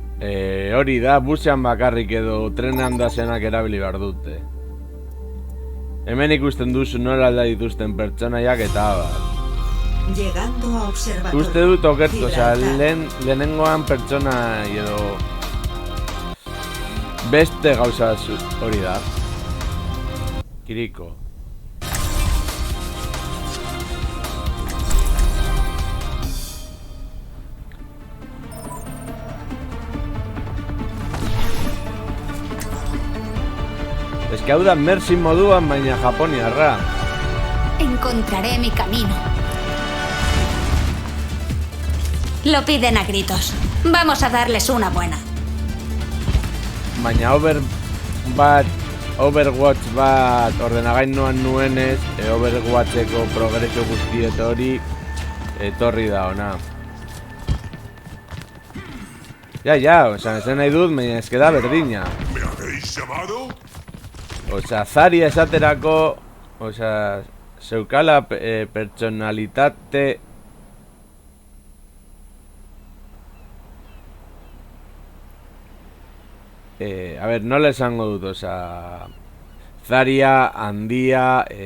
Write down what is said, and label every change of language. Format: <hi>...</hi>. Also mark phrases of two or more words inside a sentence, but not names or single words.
<eu>Hori da, busean bakarrik edo trenean dasenak erabili behar dute. Hemen ikusten duzu nola alda dituzten pertsonaiak eta abar.</eu> <es>Llegando a observatorio.</es> <eu>Uste dut okertu, osea, lehenengoan pertsona edo beste gauza hori da. Kiriko.</eu> <es>Es que</es> <eu>hau da Mercy moduan, baina japoniarra.</eu> <es>Encontraré mi camino. Lo piden a gritos. Vamos a darles una buena.</es> <eu>Baina Overwatch bat ordenagailuan nuenez, Overwatcheko progreso guztiet hori etorri da ona. Ja, osea, esan nahi dut, baina ez da berdina.</eu> <es>¿Me habéis llamado?</es> <eu>Osea, Zarya esaterako, osea, zeukala pertsonalitate</eu> <es>a ver,</es> <eu>nola esango dut, osea, Zarya, handia,</eu>